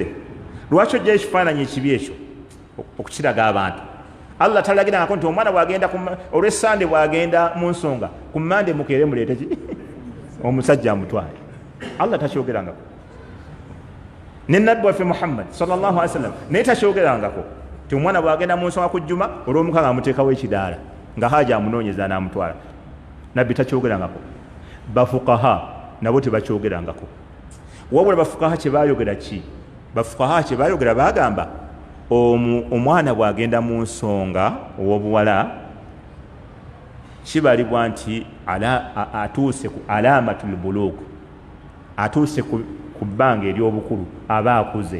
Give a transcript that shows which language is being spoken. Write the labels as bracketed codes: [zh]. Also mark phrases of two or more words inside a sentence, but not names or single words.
[lg] Lwaki ojjayo ekifaananyi ekibi ekyo okukiraga abantu? Allah talagirangako nti omwana bw'agenda olw'essande bw'agenda mu nsonga ku mmande mukeere muleete ki omusajja amutwale. Allah takyogerangako. Ne nabbi waffe Muhammad [ar] صلى الله عليه وسلم [lg] naye takyogerangako ti omwana bw'agenda mu nsonga ku jjuma olw'omukaaga amuteekawo ekidaala nga haja amunoonyeza n'amutwala. Nabbi takyogerangako. Bafukaha nabo tebakyogerangako. Wabula bafukaha kye baayogera ki? Bafukaha kye baayogera baagamba omwana bw'agenda mu nsonga ow'obuwala kibalibwa nti atuuse ku [ar] علامة البلوغ, [lg] atuuse ku bbanga ery'obukulu, aba akuze.